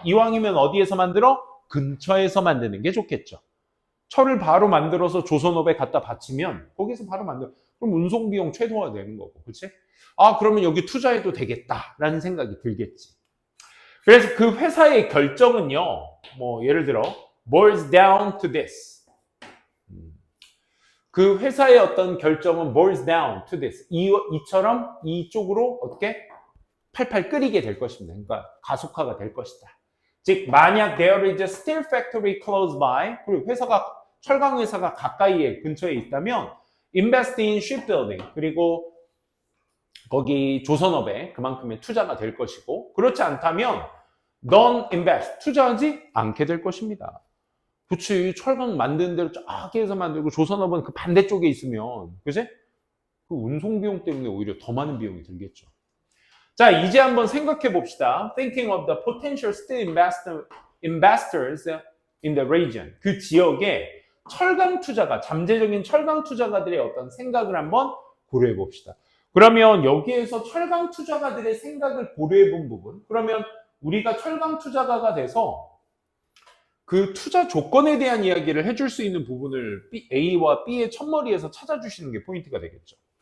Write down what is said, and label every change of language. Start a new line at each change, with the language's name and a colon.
Korean: 이왕이면 어디에서 만들어? 근처에서 만드는 게 좋겠죠. 철을 바로 만들어서 조선업에 갖다 바치면 거기서 바로 만들어. 그럼 운송 비용 최소화 되는 거고. 그렇지? 그러면 여기 투자해도 되겠다라는 생각이 들겠지. 그래서 그 회사의 결정은요. 뭐 예를 들어
English: boils down to this.
Korean: 그 회사의 어떤 결정은
English: boils down to this.
Korean: 이처럼 이쪽으로 어떻게 팔팔 끓이게 될 것입니다. 그러니까 가속화가 될 것이다. 즉 만약
English: there is a steel factory close by,
Korean: 그리고 철강 회사가 가까이에 근처에 있다면
English: invest in shipbuilding,
Korean: 그리고 거기 조선업에 그만큼의 투자가 될 것이고 그렇지 않다면
English: don't invest,
Korean: 투자하지 않게 될 것입니다. 그치, 철강 만드는 대로 쫙 해서 만들고 조선업은 그 반대쪽에 있으면, 그치? 그 운송 비용 때문에 오히려 더 많은 비용이 들겠죠. 자, 이제 한번 생각해 봅시다.
English: Thinking of the potential steel investors in the region.
Korean: 그 지역에 철강 투자가, 잠재적인 철강 투자가들의 어떤 생각을 한번 고려해 봅시다. 그러면 여기에서 철강 투자가들의 생각을 고려해 본 부분, 그러면 우리가 철강 투자가가 돼서 그 투자 조건에 대한 이야기를 해줄 수 있는 부분을 A와 B의 첫머리에서 찾아주시는 게 포인트가 되겠죠.